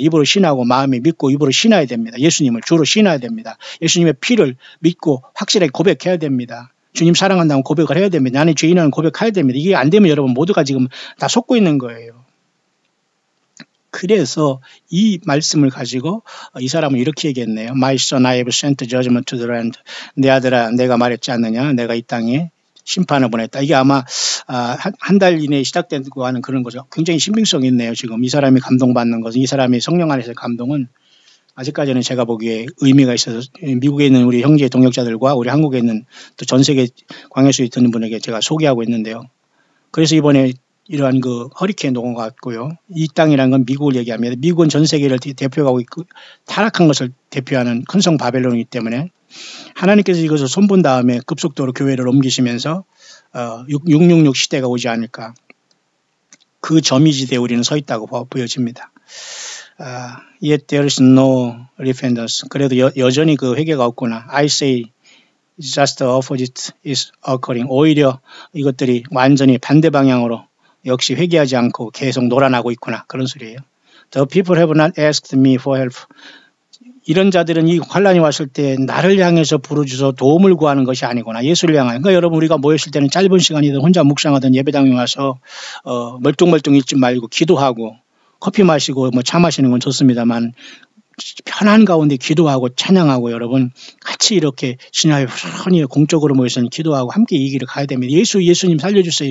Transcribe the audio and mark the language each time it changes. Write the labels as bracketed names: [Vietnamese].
[Korean] 입으로 신하고 마음에 믿고 입으로 신어야 됩니다. 예수님을 주로 신어야 됩니다. 예수님의 피를 믿고 확실하게 고백해야 됩니다. 주님 사랑한다고 고백을 해야 됩니다. 나는 죄인이라는 고백해야 됩니다. 이게 안 되면 여러분 모두가 지금 다 속고 있는 거예요. 그래서 이 말씀을 가지고 이 사람은 이렇게 얘기했네요. [English] My son, I have sent judgment to the land. [Korean] 내 아들아, 내가 말했지 않느냐? 내가 이 땅에 심판을 보냈다. 이게 아마 한 달 이내에 시작되고 하는 그런 거죠. 굉장히 신빙성이 있네요. 지금 이 사람이 감동받는 것은, 이 사람이 성령 안에서의 감동은 아직까지는 제가 보기에 의미가 있어서 미국에 있는 우리 형제 동역자들과 우리 한국에 있는 또 전 세계 광야수에 있는 분에게 제가 소개하고 있는데요. 그래서 이번에 이러한 그 허리케인 넘어갔고요. 이 땅이라는 건 미국을 얘기합니다. 미국은 전 세계를 대표하고 있고 타락한 것을 대표하는 큰 성 바벨론이기 때문에 하나님께서 이것을 손본 다음에 급속도로 교회를 옮기시면서 666 시대가 오지 않을까. 그 점이지대에 우리는 서 있다고 보여집니다. [English] Yet there is no repentance. [Korean] 그래도 여전히 그 회개가 없구나. [English] I say just the opposite is occurring. [Korean] 오히려 이것들이 완전히 반대 방향으로 역시 회개하지 않고 계속 놀아나고 있구나. 그런 소리예요. [English] The people have not asked me for help. [Korean] 이런 자들은 이 환란이 왔을 때 나를 향해서 부르짖어 도움을 구하는 것이 아니구나. 예수를 향하는. 그러니까 여러분 우리가 모였을 때는 짧은 시간이든 혼자 묵상하든 예배당에 와서 멀뚱멀뚱 있지 말고 기도하고 커피 마시고 뭐 차 마시는 건 좋습니다만 편한 가운데 기도하고 찬양하고 여러분 같이 이렇게 신하에 편히 공적으로 모여서 기도하고 함께 이 길을 가야 됩니다. 예수님 살려주세요.